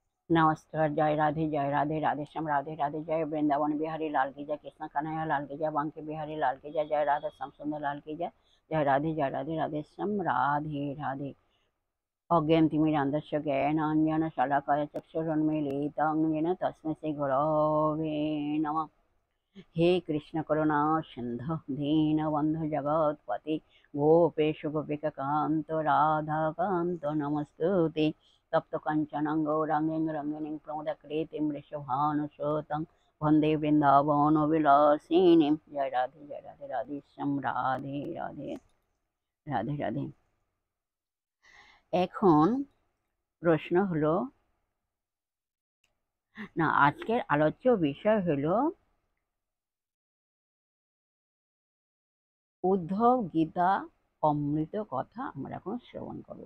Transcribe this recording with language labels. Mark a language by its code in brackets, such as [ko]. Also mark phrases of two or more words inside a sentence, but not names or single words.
[hi] नमस्कार। जय राधे राधे श्याम राधे राधे। जय वृंदावन बिहारी लाल की जय, कृष्ण कन्हैया लाल की जय, बांके बिहारी लाल की जय, जय राधा श्याम सुंदर लाल की जय। जय राधे राधे श्याम राधे राधे। [sa] अज्ञानतिमिरान्धस्य ज्ञानाञ्जनशलाकया चक्षुरुन्मीलितं येन तस्मै श्रीगुरवे नमः। हे कृष्ण करुणा सिन्धु दीनबन्धु जगत्पते गोपेश गोपिकान्त राधाकान्त नमस्तुते। तप्त कंचनं गौरांगीं रंगिणीं प्रमोदकृतिं वृषभानुसुतं वन्दे वृन्दावनविलासिनीं। [hi] जय राधे राधे श्याम राधे राधे राधे राधे। [bn] এখন প্রশ্ন হলো, না আজকের আলোচ্য বিষয় হলো উদ্ধব গীতা অমৃত কথা আমরা এখন শ্রবণ করব।